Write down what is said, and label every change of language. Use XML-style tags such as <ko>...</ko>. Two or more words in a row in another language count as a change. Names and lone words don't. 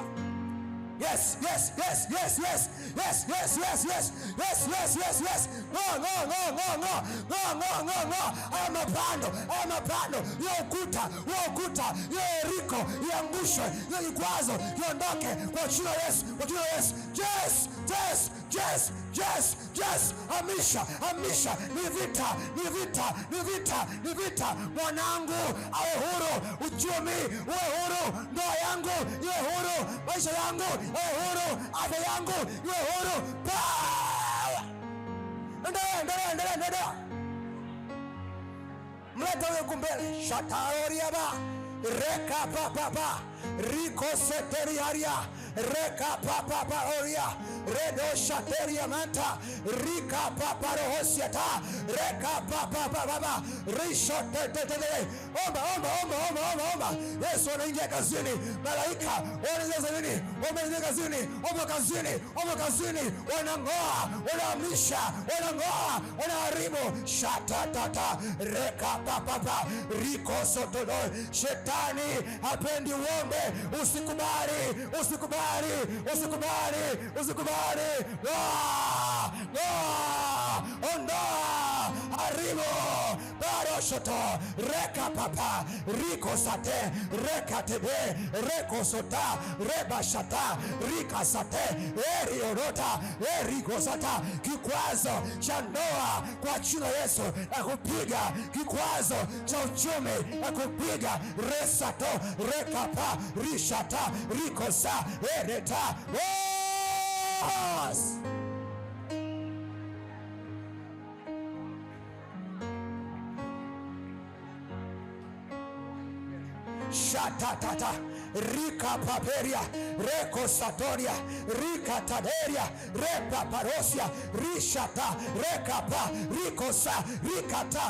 <en>Yes, yes, yes, yes, yes, yes, yes, yes, yes, yes, yes, yes, yes. No, no, no, no, no, no, no, no, no.</en> <sw>Haya mapando, yo ukuta, yo Yeriko, iangushwe, yo vikwazo viondoke kwa jina la Yesu, kwa jina la Yesu.</sw> <en>Yes, yes, yes, yes, yes.</en> <sw>Amisha, amisha. Ni vita, ni vita, ni vita, ni vita. Mwanangu awe huru, uchumi uwe huru, ndoa yangu iwe huru, maisha yangu iwe huru, afya yangu iwe huru. Endelea. Mleta huyo kumbele. Shataoriaba, reka papa, riko seteriaria, reka papa oria, redo shateria manta, rika papa rohosiata, reka papa baba, risho tete. Omba. Yesu anaingia kazini. Malaika wanaingia nini? Wanaingia kazini. Omba kazini. Wanang'oa, wanaamisha, wanang'oa, wanaharibu. Shatatata, reka papa, riko sotodo. Shetani hapendi uombe. Usikubali. Ondoa, haribu. Baroshoto, reka papa, riko sate, reka tebe, reko sota, reba shata, rika sate, eri orota, eri gosata. Kikwazo cha ndoa kwa jina Yesu na kupiga. Kikwazo cha uchumi na kupiga. Resato, rekapa, rishata, rikosa, ereta. Shatatata, rika paperia, reko satoria, rika taderia, repa parosia, rishata, rekapa, rikosa, rikata.</sw>